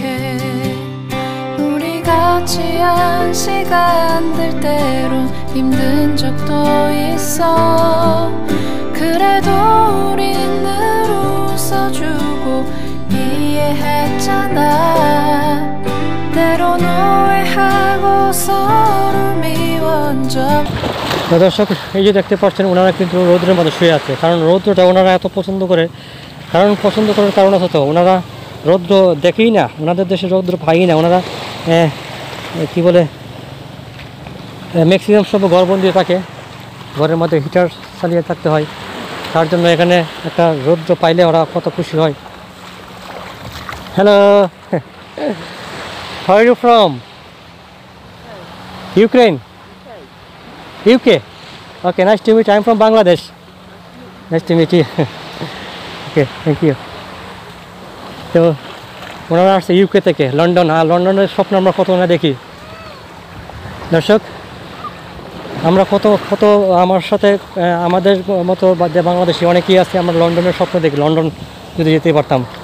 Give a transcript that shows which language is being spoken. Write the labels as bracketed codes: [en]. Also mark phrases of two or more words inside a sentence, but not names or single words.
[ko] 우리 같이 한 시간들 때론 힘든 적도 있어. 그래도 우린 늘 웃어주고 이해했잖아. 때론 오해하고 서로 미워한 적. [bn] দর্শক, এই যে দেখতে পাচ্ছেন, ওনারা কিন্তু রৌদ্রের মধ্যে শুয়ে আছে। কারণ রৌদ্রটা ওনারা এত পছন্দ করে, পছন্দ করার কারণ আছে তো, ওনারা রৌদ্র দেখেই না, ওনাদের দেশে রৌদ্র পাই না। ওনারা কী বলে, ম্যাক্সিমাম সব ঘরবন্দি থাকে, ঘরের মধ্যে হিটার চালিয়ে থাকতে হয়। তার জন্য এখানে একটা রৌদ্র পাইলে ওরা কত খুশি হয়। [en] Hello, how are you from? ইউক্রেন? UK? Okay, nice to meet you. I'm from Bangladesh. Nice to meet you. Okay, thank you. [bn] তো ওনারা আসছে UK থেকে, লন্ডন। আর লন্ডনের স্বপ্ন আমরা কত না দেখি। দর্শক, আমরা কত আমার সাথে আমাদের মতো যে বাংলাদেশি অনেকেই আছে, আমরা লন্ডনের স্বপ্ন দেখি। লন্ডন যদি যেতে পারতাম।